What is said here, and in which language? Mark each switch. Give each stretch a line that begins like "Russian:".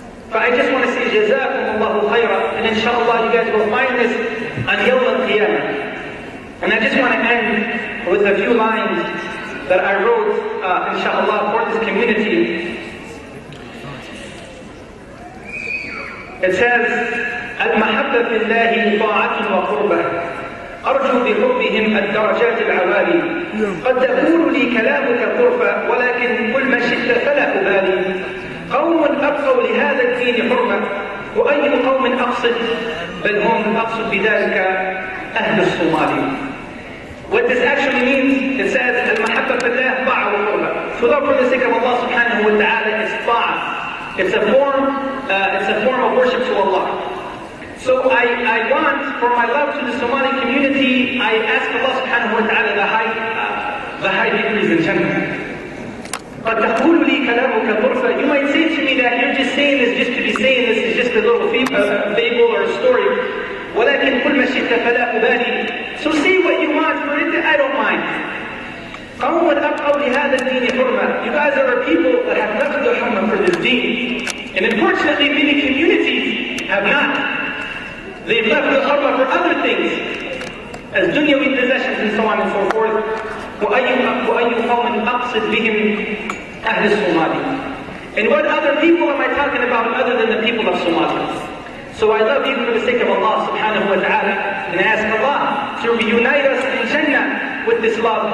English: But I just want to say
Arabic: جَزَاكُمُ اللَّهُ خَيْرًا.
English: And inshallah you guys will find this on Yawm al-Qiyamah. And I just want to end with a few lines that I wrote, inshallah, for this community. It says,
Arabic: المحبة في الله طاعة وقربة أرجو بحبهم الدرجات العوالي قد تقول لي كلامك طرفة ولكن كل ما شئت فلا أبالي قوم أبقوا لهذا الدين حرمة وأي قوم أقصد بل هم أقصد بذلك أهل الصومال.
English: What this actually means, it says,
Arabic: المحبة في الله طاعة وقربة.
English: To love for the sake of Allah subhanahu wa ta'ala is طاعة. It's a form of worship to Allah. So I want, for my love to the Somali community, I ask Allah subhanahu wa ta'ala the high degrees in Jannah.
Arabic: قد تقول لي كلامك طرفة.
English: You might say to me that you're just saying this just to be saying this, is just a little fable or a story.
Arabic: ولكن كل ما شئت فلا أبالي.
English: So say what you want for it, I don't mind.
Arabic: قوم أبقوا لهذا الدين حرمة.
English: You guys are a people that have left the hurmah for this deen. And unfortunately many communities have not. They've left the hurmah for other things, as dunyawi possessions and so on and so forth.
Arabic: وأي قوم أقصد بهم أهل الصومال.
English: And what other people am I talking about other than the people of Somalia? So I love you for the sake of Allah subhanahu wa ta'ala, and I ask Allah to reunite us in Jannah with this love.